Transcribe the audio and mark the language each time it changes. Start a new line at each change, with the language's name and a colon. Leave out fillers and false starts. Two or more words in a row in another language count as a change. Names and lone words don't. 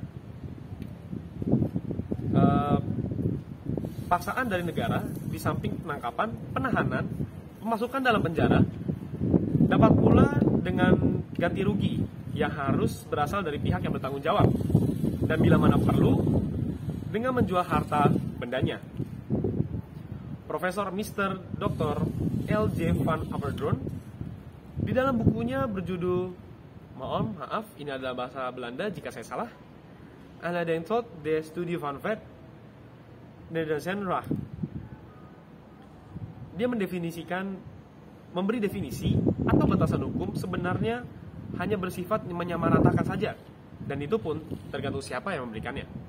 Indonesian: Paksaan dari negara di samping penangkapan, penahanan, pemasukan dalam penjara, dapat pula dengan ganti rugi yang harus berasal dari pihak yang bertanggung jawab, dan bila mana perlu dengan menjual harta bendanya. Profesor Mr. Dr. L.J. van Apeldoorn di dalam bukunya berjudul, maaf, ini adalah bahasa Belanda jika saya salah, Nadentot de Studie van Wet Nederlandse Recht. Dia memberi definisi atau batasan hukum sebenarnya hanya bersifat menyamaratakan saja, dan itu pun tergantung siapa yang memberikannya.